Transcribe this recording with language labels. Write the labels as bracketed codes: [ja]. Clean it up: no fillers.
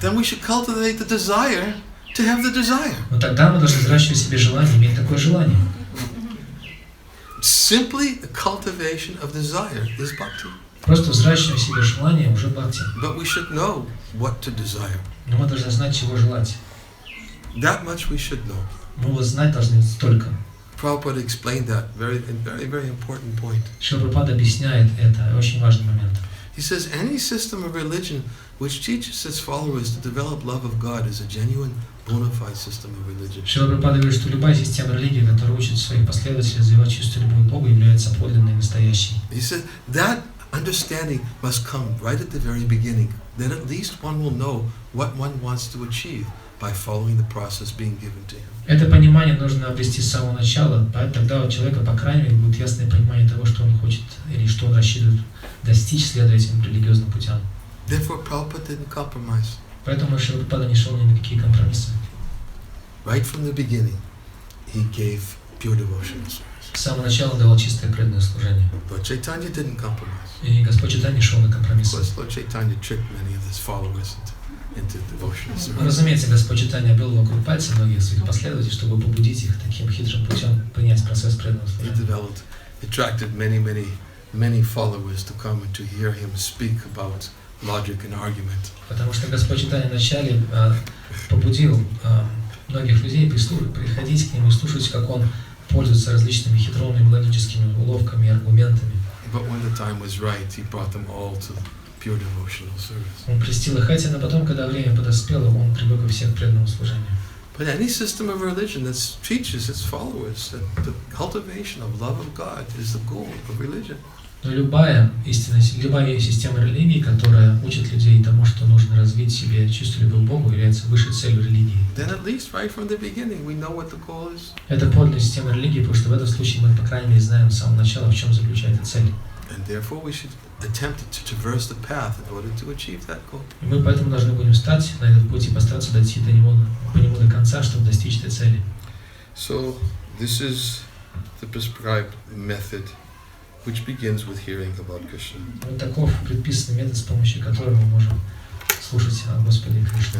[en] Then we should cultivate the desire to have the desire. [ru] Но тогда мы должны взращивать в себе желание, иметь такое желание. [en] Simply the cultivation of desire is bhakti. [ru] Просто взращивать в себе желание уже бхакти. [en] But we should know what to desire. [ru] Но мы должны знать, чего желать. [en] That much we should know. [ru] Мы вот знать должны столько. [en] Prabhupada explained that very important point. [ru] Шри Прабхупада объясняет это, очень важный момент. [en] He says any system of religion which teaches its followers to develop love of God is a genuine, bona fide system of religion. [ru] Шри Прабхупада говорит, что любая система религии, которая учит своих последователей развивать чувство любви к Богу, является подлинной и настоящей. [en] He said that understanding must come right at the very beginning. Then at least one will know what one wants to achieve by following the process being given to him. [ru] Это понимание нужно обрести с самого начала, тогда у человека, по крайней мере, будет ясное понимание того, что он хочет или что он рассчитывает достичь, следуя этим религиозным путям. [en] Therefore, Prabhupada didn't compromise. [ru] Поэтому Шри Прабхупада не шел ни на какие компромиссы. [en] Right from the beginning, he gave pure devotional service. [ru] С самого начала он давал чистое преданное служение. [en] Lord Chaitanya didn't compromise. [ru] И Господь Чайтанья не шел на компромиссы. [en] Lord Chaitanya tricked many of his followers into devotional service. [ru] Разумеется, Господь Чайтанья обвел вокруг пальца многих своих последователей, чтобы побудить их таким хитрым путем принять процесс преданного служения. [en] He attracted many followers to come and to hear him speak about logic and argument. [ru] Потому что Господь Чайтанья вначале побудил многих людей приходить к нему и слушать, как он пользуется различными хитроумными логическими уловками и аргументами. [en] But when the time was right, he brought them all to pure devotional service. [ru] Он крестил их этим, а потом, когда время подоспело, он привлек их всех к преданному служению. [en] But any system of religion that teaches its followers that the cultivation of love of God is the goal of religion. [ru] Но любая система религии, которая учит людей тому, что нужно развить в себе чувство любви к Богу, является высшей целью религии. [en] Then at least right from the beginning we know what the goal is. [ru] Это подлинная система религии, потому что в этом случае мы, по крайней мере, знаем с самого начала, в чем заключается цель. [en] And therefore we should attempt to traverse the path in order to achieve that goal. [ru] И мы поэтому должны будем встать на этот путь и постараться дойти по нему до конца, чтобы достичь этой цели. [en] So this is the prescribed method, which begins with hearing about Krishna. [ru] Вот таков предписанный метод, с помощью которого мы можем слушать о Господе Кришне.